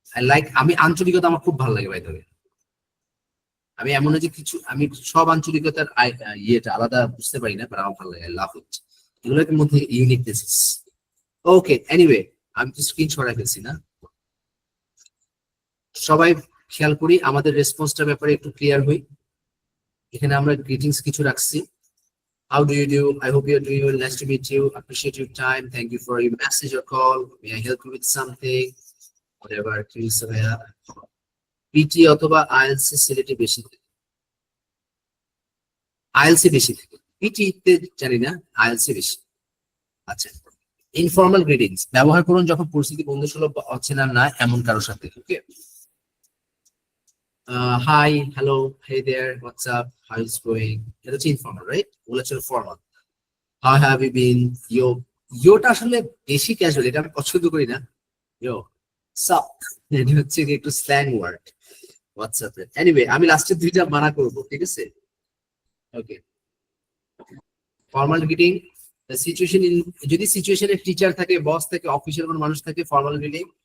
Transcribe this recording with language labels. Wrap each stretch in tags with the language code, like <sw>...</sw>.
<bn>Like আমি আঞ্চলিকতা আমার খুব ভালো লাগে ভাই, তবে আমি এমন না যে কিছু, আমি সব আঞ্চলিকতার ইয়েটা আলাদা বুঝতে পারি না, বাট আমার ভালো লাগে, লাভ হচ্ছে এগুলোর মধ্যে ইউনিকনেস। ওকে, এনিওয়ে আমি তো স্ক্রিন ছড়াই ফেলছি না, সবাই খেয়াল করি আমাদের রেসপন্সটার ব্যাপারে একটু ক্লিয়ার হই। এখানে আমরা গ্রিটিংস কিছু রাখছি,</bn> <en>how do you do, I hope you're doing well, nice to meet you, appreciate your time, thank you for your message or call, may I help you with something, whatever please।</en> <bn>PT অথবা ILC সিলেটে বেশি থাকে, ILC বেশি থাকে, PT তে জানি না, ILC বেশি। আচ্ছা, ইনফর্মাল গ্রিটিংস ব্যবহার করুন যখন পরিস্থিতি বন্ধুসুলভ বা অচেনা না এমন কারোর সাথে, ওকে।</bn> <en>hi, hello, hey there, what's up, how is going,</en> <bn>এটা হচ্ছে ইনফর্মাল, রাইট? ওগুলো হচ্ছে formal.</bn> <en>how have you been, yo,</en> <bn>Yuta আসলে বেশি ক্যাজুয়াল, এটা আমি পছন্দ করি না। ইয়ো, সাপ, এটা হচ্ছে কি একটু স্ল্যাং ওয়ার্ড হোয়াটসঅ্যাপ এ। এনিওয়ে আমি লাস্টের দুইটা মানা করবো, ঠিক আছে? ওকে, ফর্মাল গ্রিটিং সিচুয়েশন, যদি সিচুয়েশনের টিচার থাকে, বস থাকে, অফিসের কোনো মানুষ থাকে, ফর্মাল গ্রিটিং।</bn>